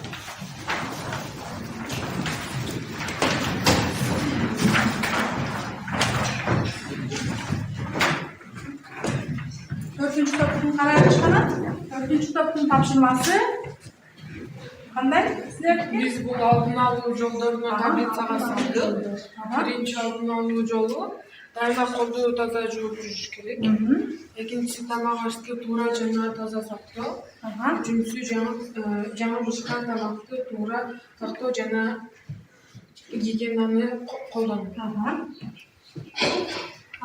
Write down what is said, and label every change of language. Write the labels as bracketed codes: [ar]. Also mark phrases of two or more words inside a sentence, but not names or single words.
[uz] To'rtinchi topning qarorish qana? To'rtinchi topning topshirmasi qanday? [ky] Биз бу алдын алуу жолдорун таблицага салдык. Биринчи алдын алуу жолу дайыма колду таза жууп жүрүш керек. Экинчиси тамак ашты туура жана таза сактоо. Үчүнчүсү жаңы бышкан тамакты туура сактоо жана гигиенаны колдонуу.